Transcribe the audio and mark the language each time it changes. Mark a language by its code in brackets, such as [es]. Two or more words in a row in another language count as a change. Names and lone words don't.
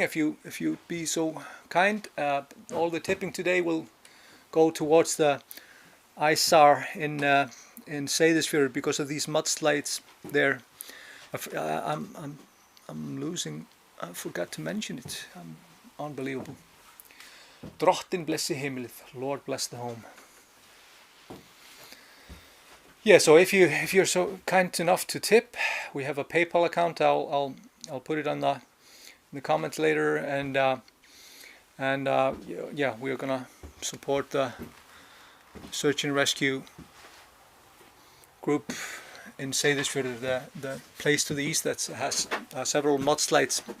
[en] If you be so kind, all the tipping today will go towards the Árbær in Seyðisfjörður, because of these mudslides there. I'm losing. I forgot to mention it. Unbelievable. [is] Drottin blessi heimilið. [en] Lord bless the home. Yeah, so if you're so kind enough to tip, we have a PayPal account. I'll put it on in the comments later, and yeah, we're gonna support the search and rescue group in Seyðisfjörður, the place to the east that has several mudslides.